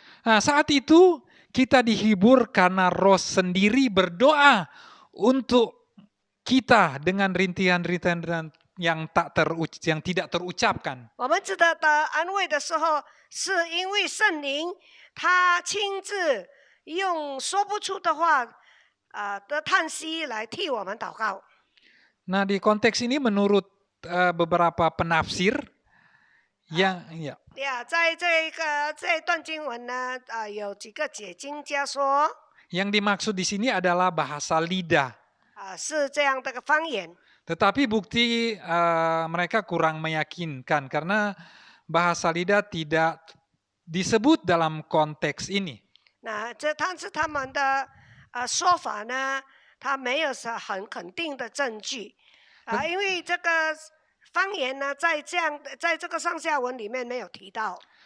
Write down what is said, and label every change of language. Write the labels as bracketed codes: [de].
[id] Nah, saat itu kita dihibur karena Roh sendiri berdoa untuk kita dengan rintihan-rintihan yang tidak terucapkan. [zh] 我们值得安慰的时候，是因为圣灵他亲自用说不出的话的叹息来替我们祷告。 [id] Nah, di konteks ini menurut beberapa penafsir yang [zh] 在这一段经文呢，有几个解经家说， [id] yang dimaksud di sini adalah bahasa lidah. [zh] 是这样的个方言。 [id] Tetapi bukti mereka kurang meyakinkan karena bahasa lidah tidak disebut dalam konteks ini. [zh] 那但是他们的说法呢，他没有很肯定的证据因为这个方言呢，在这个上下文里面没有提到。